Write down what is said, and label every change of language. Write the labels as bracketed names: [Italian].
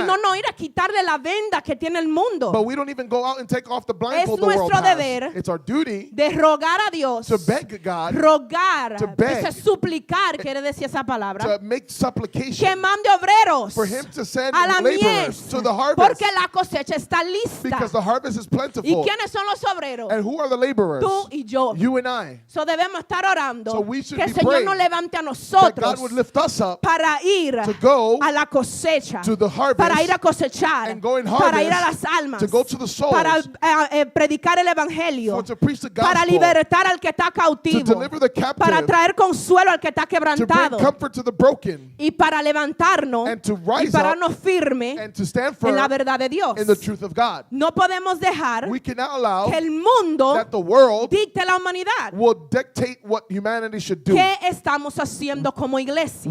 [Spanish] sino no ir a quitarle la venda que tiene el mundo, [English] but we don't even go out and take off the blindfold the world [Spanish] nuestro [English] has. [Spanish] deber [English] It's our duty [Spanish] de rogar a Dios, [English] to beg God [Spanish] rogar, [English] to beg, [Spanish] ese suplicar, quiere decir esa palabra, [English] to make supplication [Spanish] que mande obreros [English] for him to send [Spanish] a la [English] laborers [Spanish] mies, [English] to the harvest, [Spanish] porque la cosecha está lista. [English] because the harvest is [Spanish] ¿Y [English] plentiful. [Spanish] quiénes son los obreros? [English] And who are the laborers? [Spanish] Tú y yo. [English] You and I. [Spanish] So debemos estar orando [English] So we should [Spanish] que el [English] be [Spanish] Señor [English] praying [Spanish] nos levante a [English] That [Spanish] nosotros [English] God would lift us up [Spanish] para ir [English] to go [Spanish] a la cosecha, [English] to the harvest, [Spanish] para ir a cosechar, [English] and go and [Spanish] para ir a [English] harvest, [Spanish] las almas, [English] to go to the souls, [Spanish] para predicar el evangelio, [English] for to preach the [Spanish] para [English] gospel, [Spanish] libertar al que está [English] to [Spanish] cautivo, [English] deliver the captive, [Spanish] para traer consuelo al que está [English] to bring [Spanish] quebrantado [English] comfort to the broken, [Spanish] y para levantarnos [English] and to [Spanish] y [English] rise [Spanish] pararnos [English] up [Spanish] firme [English] and to stand [Spanish] en [English] firm [Spanish] la verdad de Dios. [English] in the truth of God. [Spanish] No podemos dejar [English] We cannot allow [Spanish] que el mundo [English] that the world [Spanish] dicte la humanidad. [English] will dictate what humanity should do. [Spanish] ¿Qué estamos haciendo como iglesia?